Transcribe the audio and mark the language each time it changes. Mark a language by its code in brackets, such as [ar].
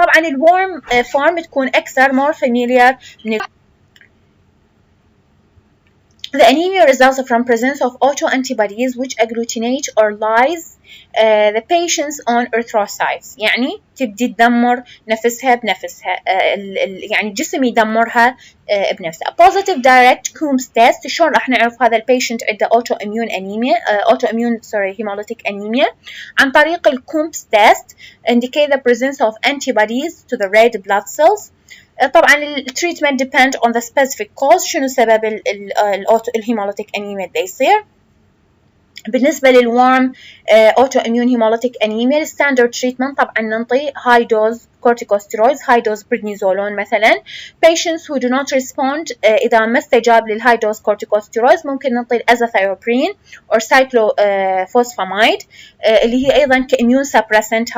[ar] طبعا الورم فورم تكون أكثر [en] more familiar من The anemia results from presence of autoantibodies which agglutinate or lyse the patient's own erythrocytes. [ar] يعني تبدي تدمر نفسها بنفسها، يعني الجسم يدمرها بنفسه. [en] A positive direct Coomb test [ar] شلون راح نعرف هذا البيشنت عنده autoimmune anemia hemolytic anemia؟ عن طريق الكومب [en] test indicate the presence of antibodies to the red blood cells. [ar] طبعا التريتمنت depend on the specific cause، شنو سبب الهيموليتيك أنيميا دا يصير. بالنسبة للورم autoimmune hemolytic anemia الستاندرد تريتمنت طبعا ننطي high dose corticosteroids high dose prednisolone مثلا. [en] Patients who do not respond [ar] إذا ما استجاب للهاي دوز corticosteroids ممكن ننطي الأزاثيوبرين or cyclophosphamide اللي هي أيضا كإميون سبريسنت.